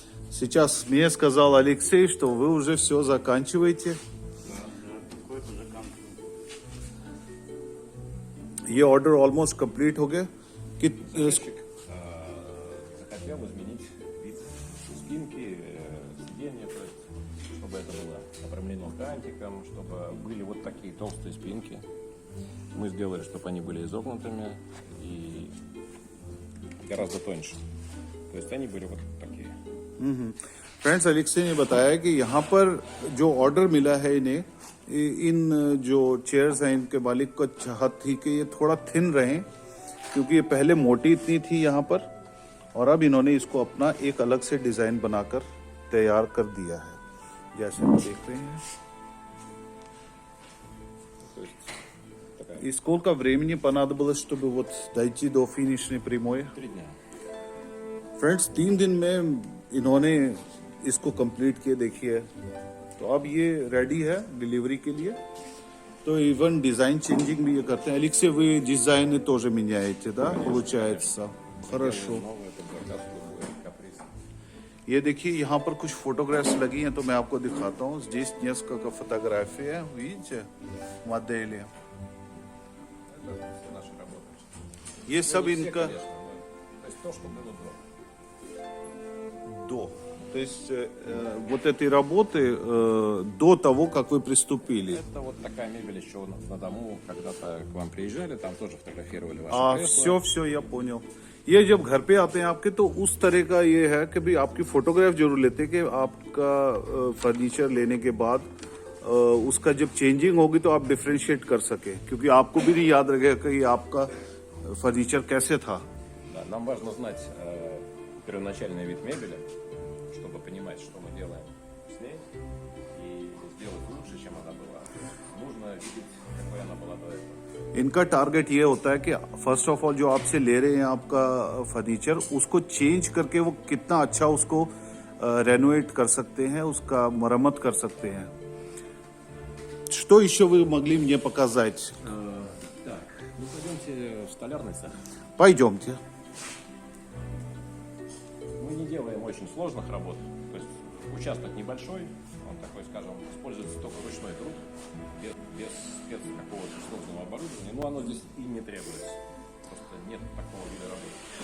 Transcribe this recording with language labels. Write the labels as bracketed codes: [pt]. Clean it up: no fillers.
[ru] Сейчас мне сказал Алексей, что вы уже все заканчиваете. [hi] ये order almost complete हो गया। [ru] захотел изменить вид спинки, сиденья, то есть, чтобы это было обрамлено кантиком, чтобы были вот такие толстые спинки. Мы сделали, чтобы они были изогнутыми и гораздо тоньше. То есть они были вот такие. [hi] फ्रेंड्स, अलेक्सी ने बताया कि यहाँ पर जो ऑर्डर मिला है इन्हें, इन जो चेयर्स हैं इनके मालिक को चाहत थी कि ये थोड़ा थिन रहें क्योंकि ये पहले मोटी इतनी थी यहाँ पर और अब इन्होंने इसको अपना एक अलग से डिजाइन बनाकर तैयार कर दिया है जैसे आप देख रहे हैं। [ru] То есть такая И сколько времени понадобилось, чтобы вот дойти до финишной прямой? 3 дня. [hi] फ्रेंड्स, 3 दिन में इन्होंने इसको कंप्लीट किए। देखिए तो अब ये रेडी है डिलीवरी के लिए। तो इवन डिजाइन चेंजिंग भी ये करते हैं। [ru] Алексей, вы дизайны тоже меняете, да? Получается. Хорошо. Новый этот заказ, любой каприз. [hi] ये देखिए यहाँ पर कुछ फोटोग्राफ्स लगी हैं तो मैं आपको दिखाता हूँ। [ru] Здесь несколько фотографий, видите, модели. Это все наши работы. [hi] ये सब [ru] Не все, [hi] इनका [ru] конечно, но- то есть то, что было до. до. То есть вот эти работы до того, как вы приступили. Это вот такая мебель еще у нас на дому. Когда-то к вам приезжали, там тоже фотографировали ваши [hi] हाँ, [ru] кресла. все я поняल। [hi] ये जब घर पे आते हैं आपके तो उस तरह का ये है कि भी आपकी फोटोग्राफ जरूर लेते हैं कि आपका फर्नीचर लेने के बाद उसका जब चेंजिंग होगी तो आप डिफ्रेंशिएट कर सके क्योंकि आपको भी नहीं याद रहेगा कि आपका फर्नीचर कैसे था। [ru] Да, нам важно знать первоначальный вид мебели, чтобы понимать, что мы делаем с ней, и сделать лучше, чем она была. Нужно видеть, какой она была до этого. [hi] इनका टारगेट ये होता है कि फर्स्ट ऑफ ऑल जो आपसे ले रहे हैं आपका फर्नीचर उसको चेंज करके वो कितना अच्छा उसको रेनोवेट कर सकते हैं, उसका मरम्मत कर सकते हैं। [ru] Что еще вы могли мне показать? Так, ну пойдемте в столярный цех. Пойдемте. Мы не делаем очень сложных работ, то есть участок небольшой, он такой, скажем, используется только ручной труд, без спец какого-то сложного оборудования, но оно здесь и не требуется, просто нет такого вида работы.